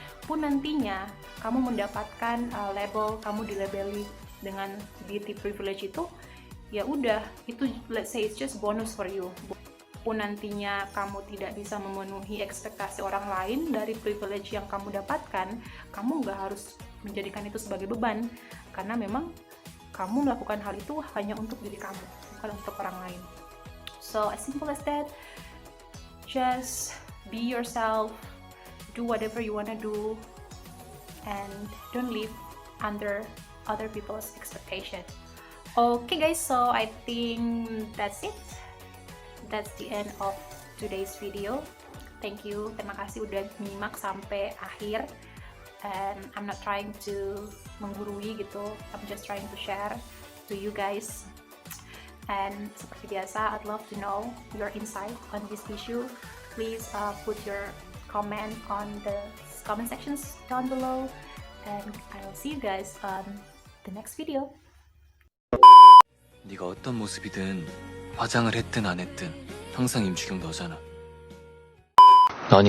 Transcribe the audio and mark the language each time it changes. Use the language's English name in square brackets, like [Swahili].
[Indonesian] Pun nantinya kamu mendapatkan label, kamu dilabeli dengan beauty privilege itu, ya udah, itu [English] let's say it's just bonus for you. [Indonesian] Pun nantinya kamu tidak bisa memenuhi ekspektasi orang lain dari privilege yang kamu dapatkan, kamu nggak harus menjadikan itu sebagai beban, karena memang kamu melakukan hal itu hanya untuk diri kamu, bukan untuk orang lain. [English] So as simple as that, just be yourself, do whatever you wanna do, and don't live under other people's expectation. Okay guys, so I think that's it. That's the end of today's video. Thank you, [Indonesian] terima kasih udah nyimak sampai akhir. [English] And I'm not trying to [Indonesian] menggurui gitu, [English] I'm just trying to share to you guys. And [Indonesian] seperti biasa, [English] I'd love to know your insight on this issue. Please put your comment on the comment sections down below, and I will see you guys on the next video. [Korean] 네가 어떤 모습이든 화장을 했든 안 했든 항상 임주경 너잖아. 아닌데.